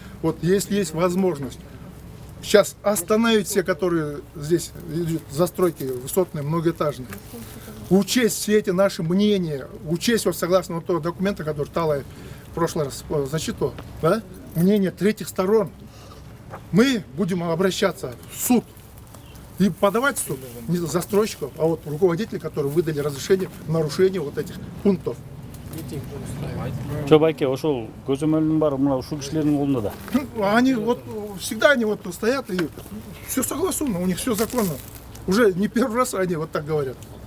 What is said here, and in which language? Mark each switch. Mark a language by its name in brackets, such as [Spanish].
[Russian] Вот если есть возможность, сейчас остановить все, которые здесь идут застройки высотные, многоэтажные, учесть все эти наши мнения, учесть вот согласно вот того документа, который Талай в прошлый раз зачитал, да, мнение третьих сторон. Мы будем обращаться в суд и подавать в суд не застройщиков, а вот руководителей, которые выдали разрешение на нарушение вот этих пунктов. [Kyrgyz] Жо байке, ошол көзөмөлдүн баары мына ушул кишилердин колунда да. [Russian] Они вот всегда они вот стоят и все согласовано, у них все законно. Уже не первый раз они вот так говорят.